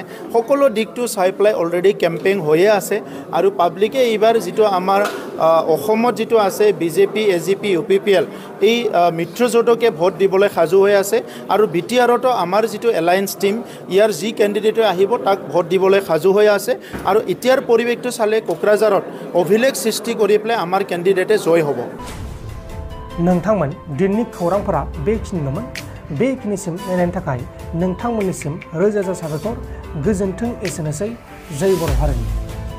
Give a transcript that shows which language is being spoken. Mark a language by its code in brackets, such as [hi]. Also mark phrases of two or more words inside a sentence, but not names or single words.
[as] সকলো দিশটো চাই পেলাই অলৰেডি কেম্পেইন হৈয়ে আছে আৰু পাব্লিকে এইবাৰ যিটো আমাৰ অসমত যিটো আছে বিজেপি, এজিপি, ইউপিপিএল, এই মিত্ৰজোঁটকে ভোট দিবলৈ সাজু হৈ আছে আৰু বিটিআৰতো আমাৰ যিটো [en] alliance team, [as] ইয়াৰ যি কেণ্ডিডেটে আহিব তাক ভোট দিবলৈ সাজু হৈ আছে। আৰু এতিয়াৰ পৰিৱেশটো চালে কোকৰাঝাৰত অভিলেখ সৃষ্টি কৰি পেলাই আমাৰ কেণ্ডিডেটে জয় হ'ব। [brx] नोंथांमोन दिननि खौरांफोरा बेखिनिल'मोन। बेखिनिसिम नायनायनि थाखाय नोंथांमोननिसिम रोजा रोजा साबायखर। गोजोन्थों। एसेनोसै। जय बर' हारिनि।